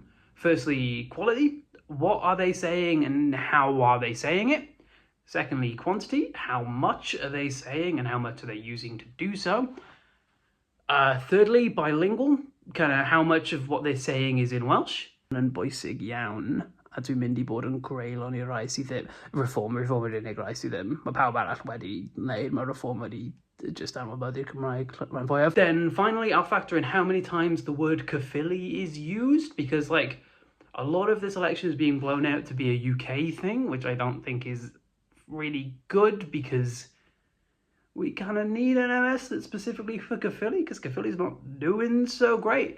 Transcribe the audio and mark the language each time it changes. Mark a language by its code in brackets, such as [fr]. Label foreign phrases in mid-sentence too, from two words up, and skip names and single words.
[en] Firstly, quality. What are they saying and how are they saying it? Secondly, quantity. How much are they saying and how much are they using to do so? Thirdly, bilingual. Kind of how much of what they're saying is in Welsh. [cy] And bwysig iawn a dwi'n mynd I bod yn greulon i'r rai sydd ddim reform yr unig rai sydd ddim. Mae pawb arall wedi neud, mae reform wedi just anwybyddu'r Cymraeg rhan fwyaf. [en] Then finally, I'll factor in how many times the word Caerphilly is used, because a lot of this election is being blown out to be a UK thing, which I don't think is really good, because we kind of need an MS that's specifically for Caerphilly, because Caerphilly's not doing so great.